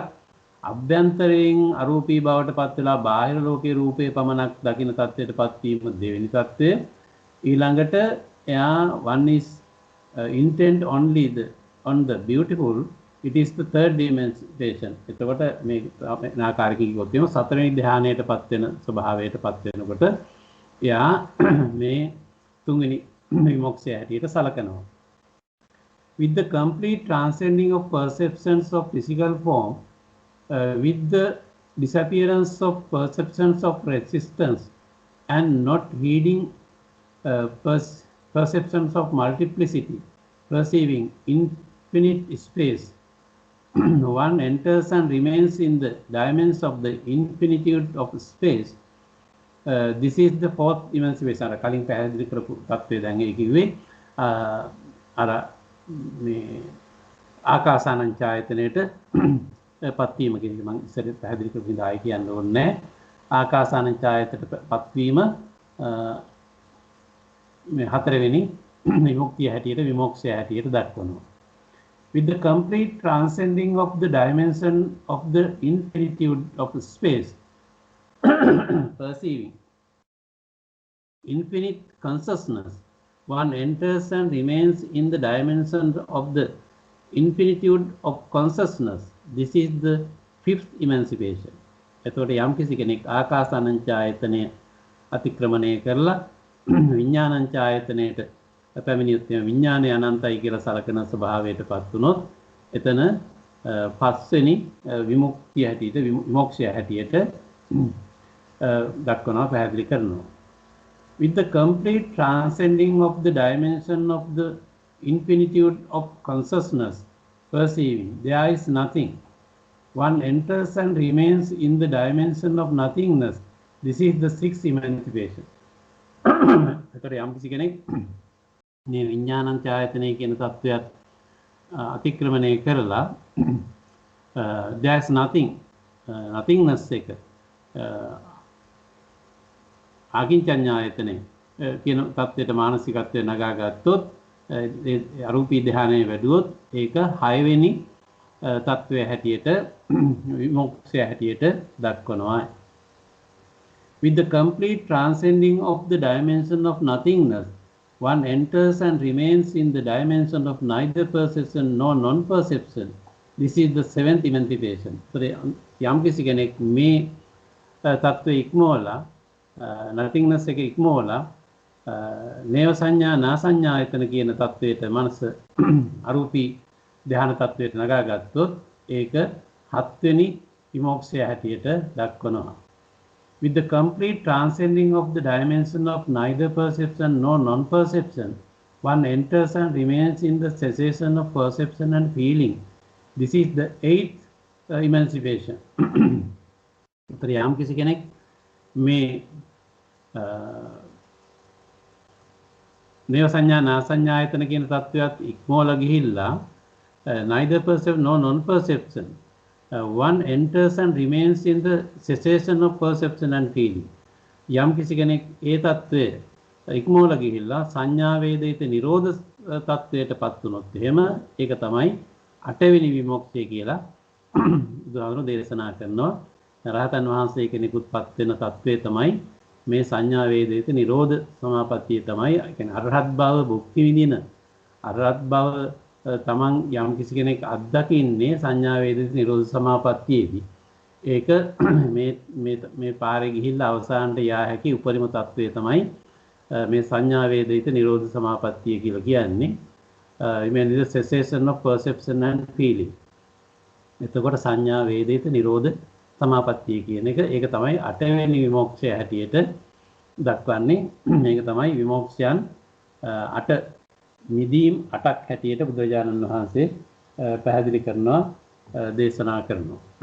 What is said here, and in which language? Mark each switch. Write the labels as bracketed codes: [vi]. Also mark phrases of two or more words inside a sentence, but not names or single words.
[si] අභ්‍යන්තරයෙන් අරූපී බවට පත් වෙලා බාහිර ලෝකයේ රූපේ පමණක් දකින තත්ත්වයටපත් වීම දෙවෙනි තත්ත්වය. ඊළඟට එයා [en] one is intent only on the beautiful. It is the third emancipation. [si] එතකොට මේ නාකාරිකී කිව්වොත් එimhe සතරවෙනි ධ්‍යානයටපත් වෙන ස්වභාවයටපත් වෙනකොට එයා මේ තුන්වෙනි විමුක්තිය හැටියට සලකනවා. [en] With the complete transcending of perceptions of physical form, with the disappearance of perceptions of resistance and not heeding perceptions of multiplicity, perceiving infinite space, one enters and remains in the dimensions of the infinitude of space. This is the fourth emancipation. [si] අර කලින් පැහැදිලි කරපු තත්ත්වය දැන් ඒ කිව්වේ අර මේ ආකාසානං ඡායතනයේට පත්වීම කියන එක මම ඉස්සරහ පැහැදිලි කරපු ඉඳලා ආයි කියන්න ඕනේ නැහැ. ආකාසානං ඡායතනයට පත්වීම මේ හතරවෙනි විමුක්තිය හැටියට විමෝක්ෂය හැටියට දක්වනවා. [en] With the complete transcending of the dimension of the infinitude of space, perceiving infinite consciousness, one enters and remains in the dimension of the infinitude of consciousness. This is the fifth emancipation. [si] එතකොට යම්කිසි කෙනෙක් ආකාසානං ඡායතනය අතික්‍රමණය කරලා විඥානං ඡායතනයට පැමිණියොත් විඥානය අනන්තයි කියලා සලකන ස්වභාවයටපත් වුණොත් එතන පස්වෙනි විමුක්තිය හැටියට විමෝක්ෂය හැටියට දක්වනවා පැහැදිලි කරනවා. [en] With the complete transcending of the dimension of the infinitude of consciousness, perceiving there is nothing, one enters and remains in the dimension of nothingness. This is the sixth emancipation. [si] එතකොට යම්කිසි කෙනෙක් මේ විඥානං ඡායතනය කියන තත්වයක් අතික්‍රමණය කරලා [en] there is nothing, nothingness [si] එක ආකින්චඤ්ඤායතනෙ කියන තත්ත්වයට මානසිකත්වය නගා ගත්තොත් අරූපී ධ්‍යානයේ වැඩුවොත් ඒක 6 වෙනි තත්ත්වය හැටියට විමුක්තිය හැටියට දක්වනවා. [en] With the complete transcending of the dimension of nothingness, one enters and remains in the dimension of neither perception nor non-perception. This is the seventh emancipation. [si] So යම්කිසි කෙනෙක් මේ තත්ත්වය ඉක්මවලා nothingness එක ඉක්මවලා නේව සංඥා නා සංඥායතන කියන තත්වයට මනස අරූපී ධ්‍යාන තත්වයට නගා ගත්තොත් ඒක හත්වෙනි විමෝක්ෂය හැටියට දක්වනවා. [en] With the complete transcending of the dimension of neither perception nor non-perception, one enters and remains in the cessation of perception and feeling. This is the eighth emancipation. [si] යම්කිසි කෙනෙක් මේ නේව සංඥා නා සංඥායතන කියන තත්වයක් ඉක්මවලා ගිහිල්ලා [en] neither perception nor non-perception, one enters and remains in the cessation of perception and feeling. [si] යම්කිසි කෙනෙක් ඒ තත්වය ඉක්මවලා ගිහිල්ලා සංඥා වේදිත නිරෝධ තත්වයටපත් වුණොත් එහෙම ඒක තමයි 8 වෙනි විමුක්තිය කියලා බුදුහාමුදුරුවෝ දේශනා කරනවා. රහතන් වහන්සේ කෙනෙකුත්පත් වෙන තත්වය තමයි මේ සංඥා වේදිත නිරෝධ සමාපත්තිය තමයි. ඒ කියන්නේ අරහත් භව භුක්ති විඳින අරහත් භව තමන් යම් කිසි කෙනෙක් අත්දකින්නේ සංඥා වේදිත නිරෝධ සමාපත්තියේදී ඒක මේ පාරේ ගිහිල්ලා අවසානට යා හැකි උපරිම තත්වය තමයි මේ සංඥා වේදිත නිරෝධ සමාපත්තිය කියලා කියන්නේ. [en] mean the cessation of perception and feeling. [si] එතකොට සංඥා වේදිත නිරෝධ සමාපත්තිය කියන එක ඒක තමයි 8 වෙනි විමුක්තිය හැටියට දක්වන්නේ. මේක තමයි විමුක්තියන් 8 නිදීම් 8ක් හැටියට බුදුරජාණන් වහන්සේ පැහැදිලි කරනවා දේශනා කරනවා.